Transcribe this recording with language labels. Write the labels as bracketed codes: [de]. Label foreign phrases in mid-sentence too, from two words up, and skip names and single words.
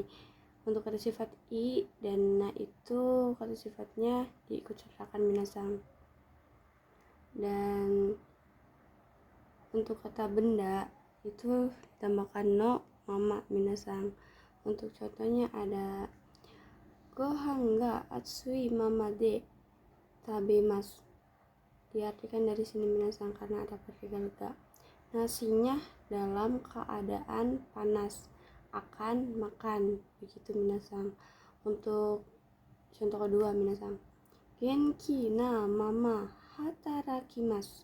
[id] Untuk kata sifat i dan na itu kata sifatnya diikut sertakan minasang. Dan untuk kata benda itu ditambahkan [ja] のまま [id] minasang. Untuk contohnya ada [ja] ご飯が熱いままで食べます. [id] Diartikan dari sini minasang karena ada partikel ga. Nasinya dalam keadaan panas, akan makan, begitu minasang. Untuk contoh kedua [ja] 皆さん、元気なまま働きます.